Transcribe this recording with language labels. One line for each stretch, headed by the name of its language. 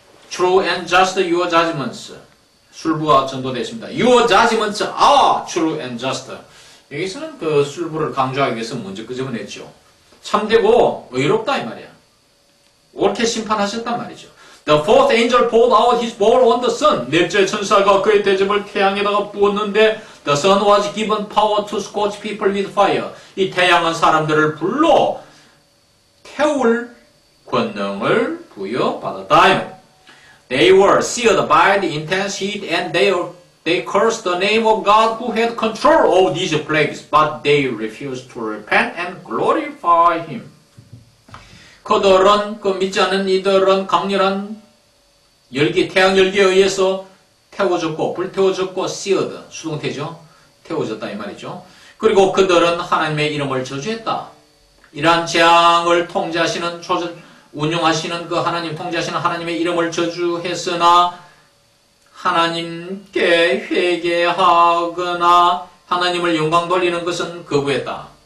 English: True and just your judgments.
Korean: 술부가 전도됐습니다.
English: Your judgments are true and just.
Korean: 여기서는 그 술부를 강조하기 위해서 먼저 끄집어냈죠. 참되고 의롭다 이 말이야. 옳게 심판하셨단 말이죠.
English: The fourth angel poured out his bowl on the sun.
Korean: 넷째 천사가 그의 대접을 태양에다가 부었는데
English: the sun was given power to scorch people with fire.
Korean: 이 태양은 사람들을 불로 태울 권능을 부여받았다.
English: They were seared by the intense heat and they cursed the name of God who had control of these plagues, but they refused to repent and glorify Him.
Korean: 그들은 그 믿지 않는 이들은 강렬한 열기, 태양 열기에 의해서 태워졌고 불태워졌고 seared, 수동태죠. 태워졌다 이 말이죠. 그리고 그들은 하나님의 이름을 저주했다. 이러한 재앙을 통제하시는 운영하시는 그 하나님 통제하시는 하나님의 이름을 저주했으나 하나님께 회개하거나 하나님을 영광 돌리는 것은 거부했다.